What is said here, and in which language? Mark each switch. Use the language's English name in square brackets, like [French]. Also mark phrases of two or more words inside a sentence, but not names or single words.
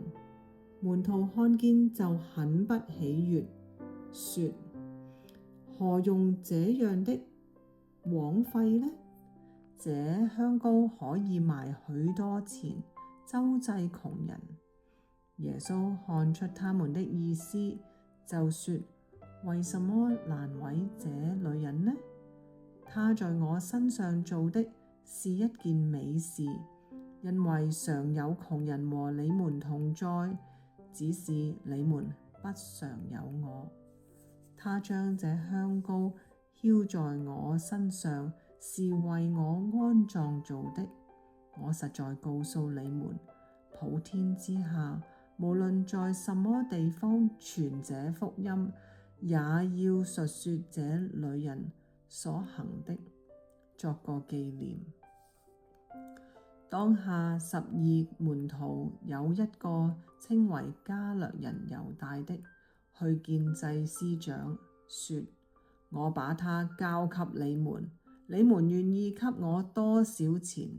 [Chinese] 門徒看見就很不喜悅，說：何用這樣的枉費呢？這香膏可以賣許多錢，周濟窮人。耶穌看出他們的意思，就說：為什麼難為這女人呢？她在我身上做的是一件美事，因為常有窮人和你們同在，只是你們不常有我。她將這香膏澆在我身上，是為我安葬做的。我實在告訴你們，普天之下，無論在什麼地方傳這福音，也要述說這女人所行的，作個紀念。當下12門徒有一個稱為加略人猶大的，去見祭司長，說：我把他交給你們，你們願意給我多少錢？